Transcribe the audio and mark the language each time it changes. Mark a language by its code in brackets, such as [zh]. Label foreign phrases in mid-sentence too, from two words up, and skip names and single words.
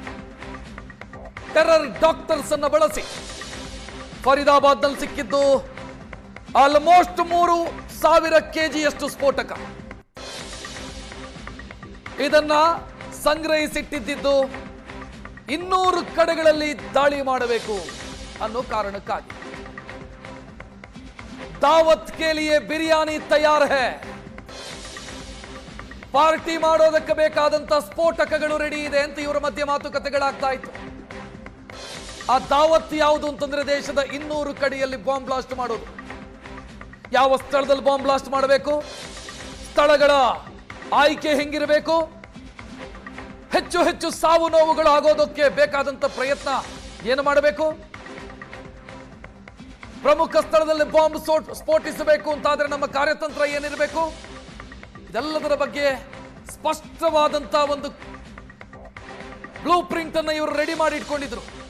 [en] terror doctors [kn] ಅನ್ನು ಬಳಸಿ ಫರೀದಾಬಾದ್ ನಲ್ಲಿ ಸಿಕ್ಕಿದ್ದು ಆಲ್ಮೋಸ್ಟ್ 3,000 kgಯಷ್ಟು ಸ್ಫೋಟಕ. ಇದನ್ನ ಸಂಗ್ರಹಿಸಿಟ್ಟಿದ್ದು 200 ಕಡೆಗಳಲ್ಲಿ ದಾಳಿ ಮಾಡಬೇಕು ಅನ್ನೋ ಕಾರಣಕ್ಕಾಗಿ. [hi] दावत के लिए बिरयानी तैयार है, [kn] ಪಾರ್ಟಿ ಮಾಡೋದಕ್ಕೆ ಬೇಕಾದಂತ ಸ್ಫೋಟಕಗಳು ರೆಡಿ ಇದೆ ಅಂತ ಇವರ ಮಧ್ಯೆ ಮಾತುಕತೆಗಳಾಗ್ತಾ ಇತ್ತು. ಆ ದಾವತ್ ಯಾವುದು ಅಂತಂದ್ರೆ ದೇಶದ 200 ಕಡೆಯಲ್ಲಿ [en] bomb blast [kn] ಮಾಡೋದು. ಯಾವ ಸ್ಥಳದಲ್ಲಿ [en] bomb blast [kn] ಮಾಡಬೇಕು, ಸ್ಥಳಗಳ ಆಯ್ಕೆ ಹೆಂಗಿರಬೇಕು, ಹೆಚ್ಚು ಹೆಚ್ಚು ಸಾವು ನೋವುಗಳು ಆಗೋದಕ್ಕೆ ಬೇಕಾದಂತ ಪ್ರಯತ್ನ ಏನು ಮಾಡಬೇಕು, ಪ್ರಮುಖ ಸ್ಥಳದಲ್ಲಿ ಬಾಂಬ್ ಸ್ಫೋಟಿಸಬೇಕು ಅಂತಾದ್ರೆ ನಮ್ಮ ಕಾರ್ಯತಂತ್ರ ಏನಿರಬೇಕು, ಇದೆಲ್ಲದರ ಬಗ್ಗೆ ಸ್ಪಷ್ಟವಾದಂತ ಒಂದು [en] blue print [kn] ಅನ್ನು ಇವರು ರೆಡಿ ಮಾಡಿ ಇಟ್ಕೊಂಡಿದ್ರು.